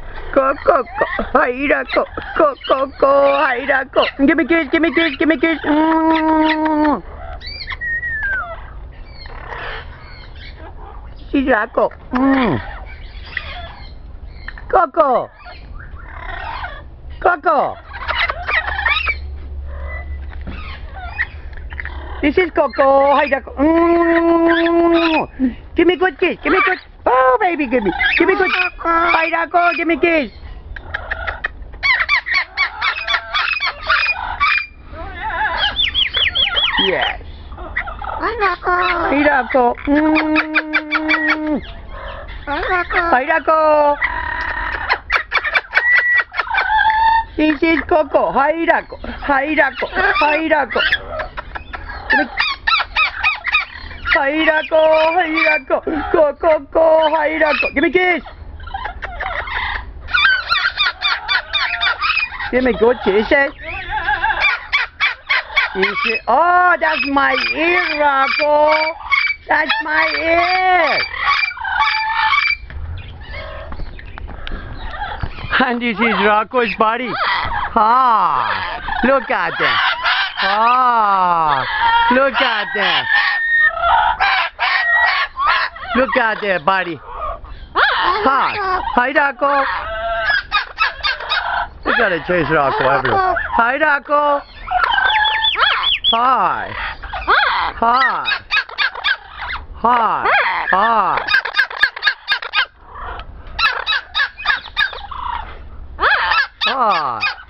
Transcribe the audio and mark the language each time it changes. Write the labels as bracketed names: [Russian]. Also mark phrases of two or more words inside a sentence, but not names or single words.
[English] Go, go, go. Hi, Rocco. Go, go, go. Hi, Rocco. Give me a kiss, give me a kiss, give me a kiss. She's Rocco. Coco. Coco. This is Coco. Hi, Rocco. Give me a good kiss. Give me a good. Oh, baby, give me a good. Hi, Rocco. Give me a kiss. Yes. Hi, Rocco. Hi, Rocco. Hi, Rocco. Hi, Rocco. This is Coco. Hi, Rocco. Hi, Rocco. Hi, Rocco. Hi, Rocco. Hi, Rocco. Go, go, go. Hi, Rocco. Give me a kiss. Give me good kisses. Oh, that's my ear, Rocco. That's my ear. And this is Rocco's body. Ah, look at them. Ah, look at them. Look at their body. Hi. Hi, Rocco. We gotta chase Rocco everywhere. Hi, Rocco. Hi. Hi. Hi. Hi. Hi.